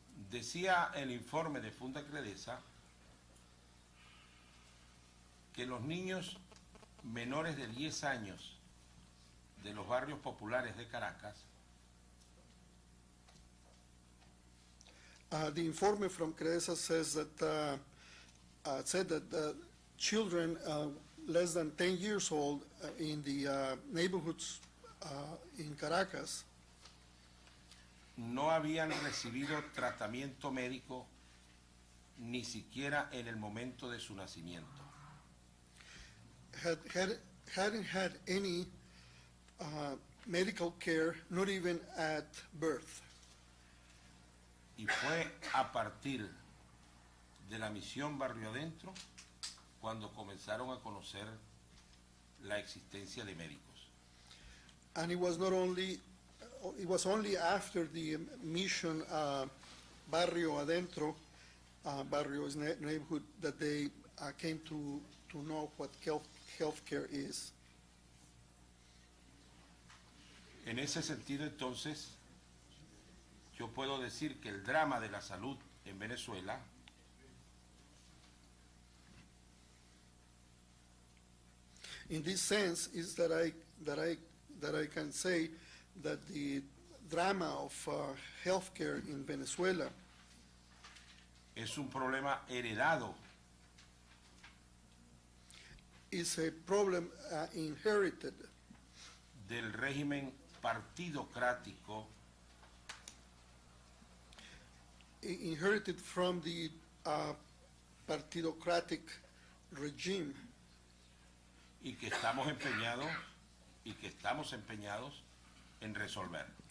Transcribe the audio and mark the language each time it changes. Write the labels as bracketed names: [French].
[Spanish] Decía el informe de Fundacredesa que los niños menores de 10 años de los barrios populares de Caracas [English] the informe from Credesa says that said that children less than 10 years old in the neighborhoods in Caracas [Spanish] no habían recibido tratamiento médico ni siquiera en el momento de su nacimiento. [English] hadn't had any medical care, not even at birth. [Spanish] Y fue a partir de la misión Barrio Adentro cuando comenzaron a conocer la existencia de médicos. [English] And it was only after the mission Barrio Adentro, Barrio is neighborhood, that they came to know what health care is. [Spanish] En ese sentido, entonces, yo puedo decir que el drama de la salud en Venezuela [English] In this sense, is that I can say that the drama of healthcare in Venezuela [Spanish] es un problema heredado [English] is a problem inherited [Spanish] del régimen partidocrático [English] inherited from the partidocratic regime, [Spanish] y que estamos empeñados en resolver.